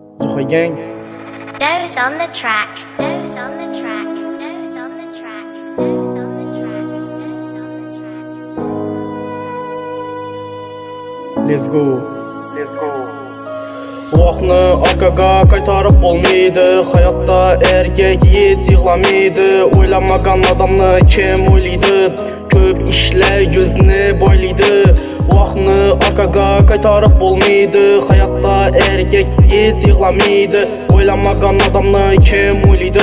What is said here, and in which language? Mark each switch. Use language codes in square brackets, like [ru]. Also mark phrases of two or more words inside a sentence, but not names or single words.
[en] Zuha Gang. Doze on the track. Doze on the track. Doze on the track. Doze on the track. Doze on the track. Let's go. Let's go. [uz] Vaqtni arkaga qaytarib bo'lmaydi. Hayotda erkak hech yig'lamaydi. O'ylamagan odamni kim o'ylaydi? Ko'p ishlar ko'zni boylaydi. Vaqtni arkaga qaytarib bo'lmaydi. Hayotda erkak hech yig'lamaydi. O'ylamagan odamni kim o'ylaydi?